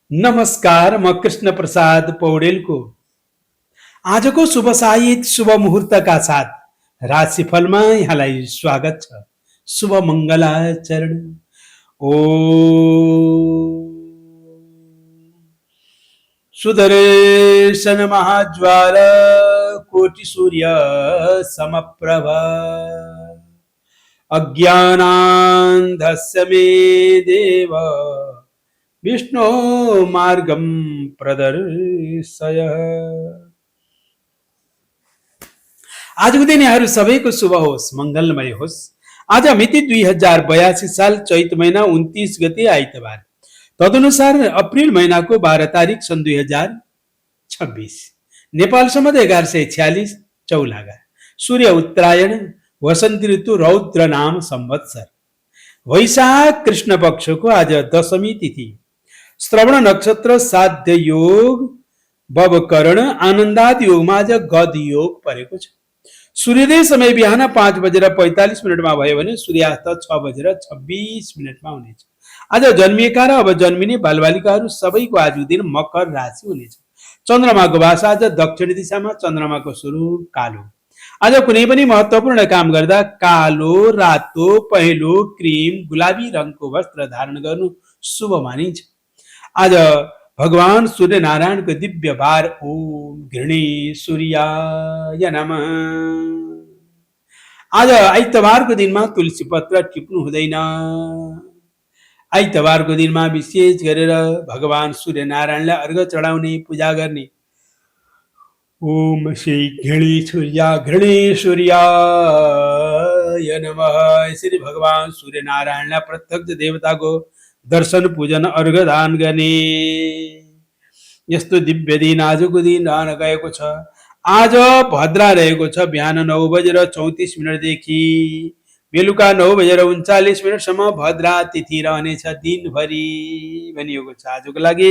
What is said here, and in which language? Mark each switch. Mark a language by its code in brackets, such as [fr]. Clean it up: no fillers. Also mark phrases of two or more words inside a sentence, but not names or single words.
[ne] नमस्कार, म कृष्ण प्रसाद पौडेलको आजको शुभ साहित शुभ मुहुर्तका साथ राशिफलमा यहाँलाई स्वागत छ। शुभ मङ्गलाचरण। [sa] ओ सुदर्शन महाज्वाल कोटि सूर्य समप्रभ अज्ञानान्धस्य मे देव विष्णु मार्गम प्रदर्शय। [ne] आजको दिन यहाँहरू सबैको शुभ होस्, मङ्गलमय होस्। आज मिति 2082 साल चैत महिना 29 गते आइतबार, तदनुसार अप्रिल महिनाको 12 तारिक सन् 2026, नेपाल सम्बत 1146 चौलागा, सूर्य उत्तरायण, वसन्ती ऋतु रौद्र नाम संवत्सर, वैशाख कृष्ण पक्षको आज दशमी तिथि, श्रवण नक्षत्र, साध्य योग, बवकरण, आनन्दाद योगमा आज गद योग परेको छ। सूर्योदय समय बिहान 5:45 भयो भने सूर्यास्त 6:26 हुनेछ। आज जन्मिएका र अब जन्मिने बालबालिकाहरू सबैको आजको दिन मकर राशि हुनेछ। चन्द्रमाको भाषा आज दक्षिण दिशामा, चन्द्रमाको स्वरूप कालो। आज कुनै पनि महत्त्वपूर्ण काम गर्दा कालो, रातो, पहेँलो, क्रिम, गुलाबी रङको वस्त्र धारण गर्नु शुभ मानिन्छ। आज भगवान सूर्य नारायणको दिव्य बार [sa] ओम गणेशूर्याय नमः। [ne] आज आइतबारको दिनमा तुलसी पत्र टिप्नु हुँदैन। आइतबारको दिनमा विशेष गरेर भगवान सूर्य नारायणलाई अर्घ चढाउने, पूजा गर्ने। [sa] ओम श्री गणेशूर्याय नमः। [ne] यसरी भगवान सूर्य नारायणलाई प्रत्यक्ष देवताको दर्शन पूजन अर्घ दान गर्ने यस्तो दिव्य दिन आजको दिन रहन गएको छ। आज भद्रा रहेको छ। बिहान 9:34 देखि बेलुका 9:39 भद्रा तिथि रहनेछ दिनभरि भनिएको छ आजको लागि।